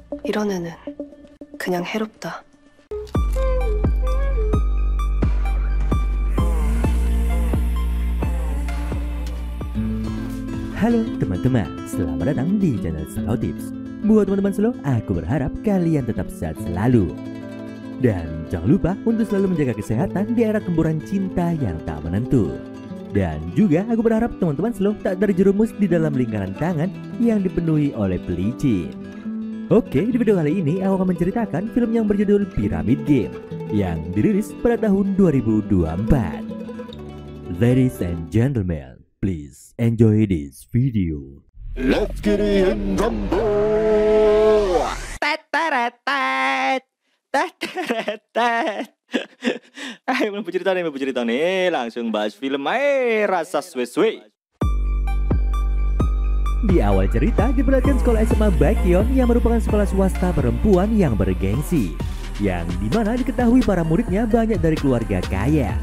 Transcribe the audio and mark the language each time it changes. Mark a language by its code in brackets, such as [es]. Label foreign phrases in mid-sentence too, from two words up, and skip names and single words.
[ko] 이런 애는 그냥 해롭다. [id] Halo teman-teman, selamat datang di channel Slow Tips. Buat teman-teman slow, aku berharap kalian tetap sehat selalu. Dan jangan lupa untuk selalu menjaga kesehatan di era gempuran cinta yang tak menentu. Dan juga aku berharap teman-teman slow tak terjerumus di dalam lingkaran tangan yang dipenuhi oleh pelicin. Oke, di video kali ini aku akan menceritakan film yang berjudul Pyramid Game yang dirilis pada tahun 2024. [en] Ladies and gentlemen, please enjoy this video. Let's get in rumble. [id] Ayo belum cerita nih, langsung bahas film aja, rasa [jv] suwe-suwe. [id] Di awal cerita diperlihatkan sekolah SMA Baekhyun yang merupakan sekolah swasta perempuan yang bergengsi, yang dimana diketahui para muridnya banyak dari keluarga kaya.